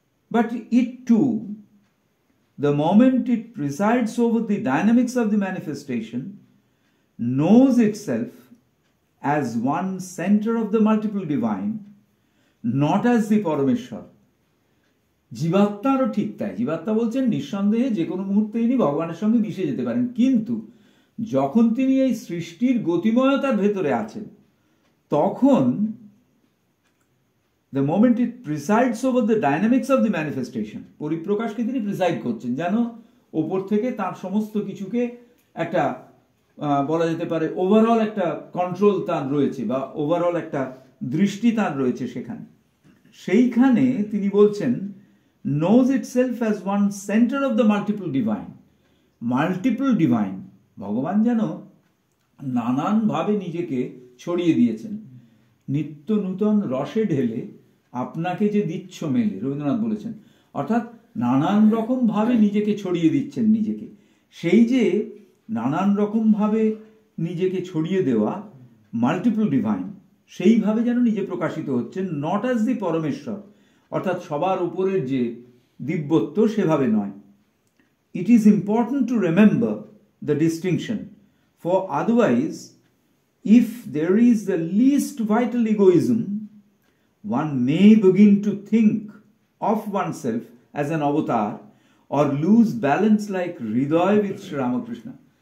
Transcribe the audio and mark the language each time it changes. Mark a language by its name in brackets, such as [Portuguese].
[English] But it too, the moment it presides over the dynamics of the manifestation, knows itself as one center of the multiple divine, not as the Parameshwar. [Bangla] জীবাত্মারও ঠিক তাই। জীবাত্মা বলছেন নিঃসন্দেহে যে কোনো মুহূর্তে ইনি ভগবানের সঙ্গে মিশে যেতে পারেন, কিন্তু যখন তিনি এই সৃষ্টির গতিময়তার ভেতরে আছেন তখন [English] the moment it presides over the dynamics of the manifestation, [Bangla] পরিপ্রকাশকে তিনি প্রিসাইড করছেন, যেন ওপর থেকে তার সমস্ত কিছুকে একটা বলা যেতে পারে ওভারঅল একটা কন্ট্রোল তার রয়েছে, বা ওভারঅল একটা দৃষ্টি তার রয়েছে সেখানে। সেইখানে তিনি বলছেন [English] knows itself as one center of the multiple divine. [Bangla] Multiple divine, ভগবান যেন নানানভাবে নিজেকে ছড়িয়ে দিয়েছেন, নিত্য নূতন রসে ঢেলে আপনাকে যে দিচ্ছ মেলে, রবীন্দ্রনাথ বলেছেন। অর্থাৎ নানান রকম ভাবে নিজেকে ছড়িয়ে দিচ্ছেন নিজেকে। সেই যে নানান রকম ভাবে নিজেকে ছড়িয়ে দেওয়া মাল্টিপল ডিভাইন, সেইভাবে যেন নিজে প্রকাশিত হচ্ছেন, [English] not as the পরমেশ্বর, [Bangla] অর্থাৎ সবার উপরের যে দিব্যত্ব সেভাবে নয়। [English] It is important to remember the distinction, for otherwise if there is the least vital egoism, one may begin to think of oneself as an avatar or lose balance like Hriday with Sri Ramakrishna.